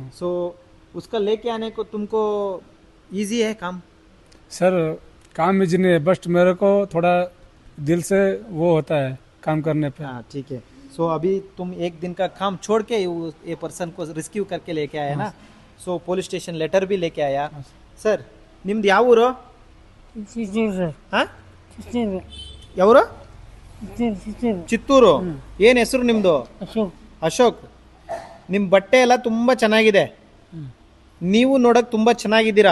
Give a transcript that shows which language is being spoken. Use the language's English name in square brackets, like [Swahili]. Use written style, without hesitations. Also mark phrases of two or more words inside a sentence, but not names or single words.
[Hindi] सो उसका लेके आने को तुमको इजी है काम? सर काम इजी नहीं है, बस मेरे को थोड़ा दिल से वो होता है काम करने पे. हाँ ठीक है. सो अभी तुम एक दिन का काम छोड़ के ये पर्सन को रिस्क्यू करके लेके आया ना. सो [English] police station letter [Hindi] भी लेके आया. [Kannada] ಸರ್ ನಿಮ್ದು ಯಾವ ಊರು? ಯಾವರು? ಚಿತ್ತೂರು. ಏನು ಹೆಸರು ನಿಮ್ಮದು? ಅಶೋಕ್. ನಿಮ್ಮ ಬಟ್ಟೆ ಎಲ್ಲ ತುಂಬ ಚೆನ್ನಾಗಿದೆ. ನೀವು ನೋಡೋಕೆ ತುಂಬ ಚೆನ್ನಾಗಿದ್ದೀರಾ.